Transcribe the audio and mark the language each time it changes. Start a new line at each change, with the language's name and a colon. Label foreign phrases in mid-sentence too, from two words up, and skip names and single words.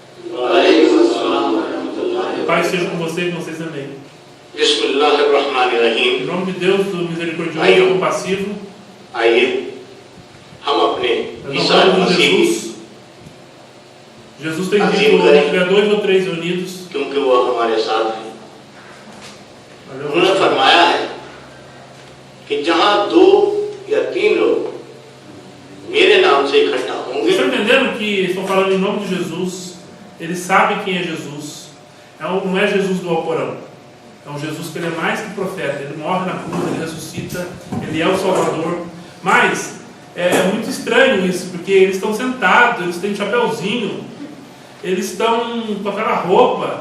Portuguese: Pai seja com você e com vocês também.
Arabic: Bismillahirrahmanirrahim.
Portuguese: Em nome de Deus, do misericordioso e compassivo. Aí, nós falamos de Jesus. Jesus tem dito: onde tiver 2 ou 3 reunidos.
Urdu: کیونکہ وہ ہمارے ساتھ ہیں۔ انہوں نے فرمایا ہے کہ جہاں 2 یا 3 لوگ میرے نام سے اکٹھا ہوں گے.
Portuguese: Vocês estão entendendo que estão falando em nome de Jesus? Eles sabem quem é Jesus. Não é Jesus do Alcorão. É um Jesus que ele é mais que profeta. Ele morre na cruz, ele ressuscita, ele é o Salvador. Mas é muito estranho isso, porque eles estão sentados, eles têm um chapéuzinho, eles estão com aquela roupa.